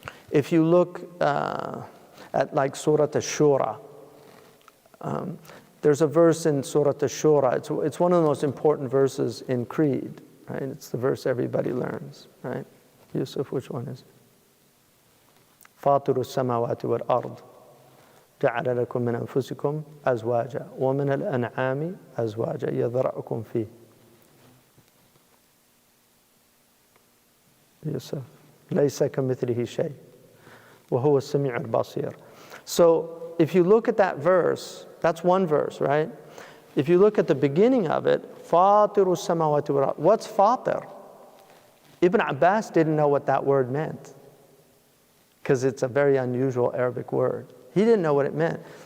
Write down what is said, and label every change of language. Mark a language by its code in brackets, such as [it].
[en] If you look at like Surah Ash-Shura, there's a verse in Surah Ash-Shura. It's one of the most important verses in Creed, right? It's the verse everybody learns, right? Yusuf, which one is it? [ar] فاطر السماوات والأرض جعل لكم من أنفسكم أزواجا ومن الأنعام أزواجا يذرأكم فيه. Yusuf. ليس كمثله شيء وَهُوَ السَّمِيعُ الْبَصِيرُ. [en] So if you look at that verse, that's one verse, right? If you look at the beginning of it, [ar] فَاطِرُ السَّمَاوَاتِ وَالْأَرْضِ. [en] What's fatir? Ibn Abbas didn't know what that word meant because it's a very unusual Arabic word. He didn't know what it meant.